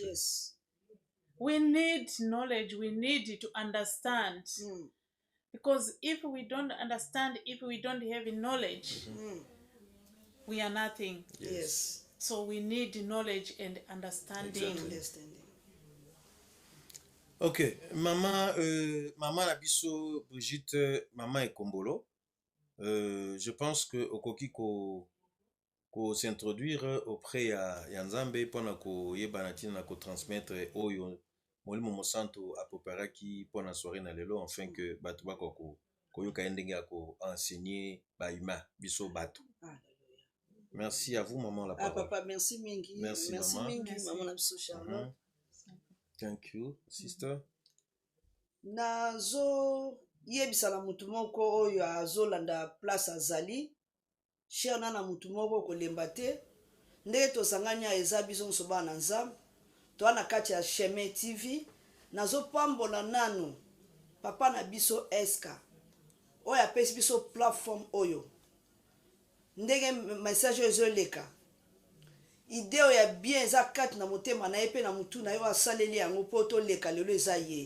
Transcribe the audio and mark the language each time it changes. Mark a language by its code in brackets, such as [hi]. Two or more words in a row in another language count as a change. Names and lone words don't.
[en] Yes. We need knowledge, we need to understand. Because if we don't understand, if we don't have knowledge, we are nothing. Yes. So we need knowledge and understanding. Exactly. [ln] Ok, maman la biso Brigitte, maman Ekombolo, [fr] je pense que [ln] okoki ko [fr] s'introduire auprès [ln] ya Nzambe pona ko yebana tina na ko transmettre oyo molimo mosanto apoparaki pona soirée na lelo [fr] afin que [ln] bato bako koyoka ndenge ya ko enseigner ba humain biso bato. [fr] Merci à vous maman la parole. [ln] Papa, merci mingi. [fr] Merci maman. [ln] Mingi maman na biso Charlotte. [en] Thank you sister. [ln] Nazo yebisa na mutu moko oyo azolanda place azali cher na mutu moko kolemba te ndenge tosangani eza biso nyonso bana Nzambe toa na kati ya Chemin TV nazopambola nanu papa na biso Eska oyo apesi biso platform oyo ndenge message oyo ezoleka idée oyo ya bien eza kati na motema na ye mpe na mutu na yo asaleli yango mpo toleka lelo eza ye.